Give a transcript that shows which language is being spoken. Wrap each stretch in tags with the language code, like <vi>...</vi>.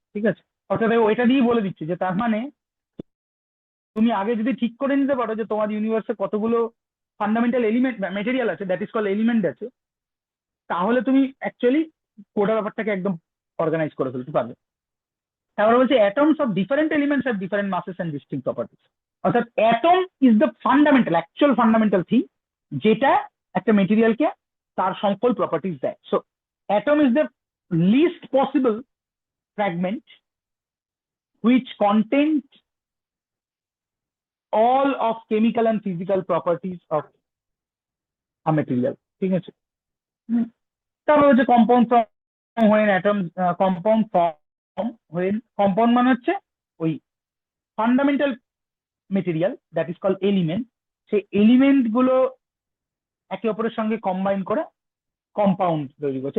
<bn>ঠিক আছে, অর্থাৎ ও এটা দিয়েই বলে দিচ্ছে যে তার মানে তুমি আগে যদি ঠিক করে নিতে পারো যে তোমার ইউনিভার্সে কতগুলো ফান্ডামেন্টাল এলিমেন্ট মেটেরিয়াল আছে, দ্যাট ইজ কল এলিমেন্ট আছে, তাহলে তুমি অ্যাকচুয়ালি গোটা ব্যাপারটাকে একদম অর্গানাইজ করে ফেলতে পারবে। তারপরে বলছে</bn> <en>Atoms of different elements have different masses and distinct properties.</en> <bn>অর্থাৎ</bn> <en>atom is the fundamental, actual fundamental thing,</en> <bn>যেটা একটা মেটেরিয়ালকে তার সকল প্রপার্টিজ দেয়।</bn> <en>So atom is the least possible fragment which contains all of chemical and physical properties of a material।</en> <bn>ঠিক আছে, তারপর হচ্ছে compound form when atom, compound form when compound মানে হচ্ছে ওই fundamental material that is call element, সেই element গুলো একে অপরের সঙ্গে কম্বাইন করে কম্পাউন্ড তৈরি করছে।</bn>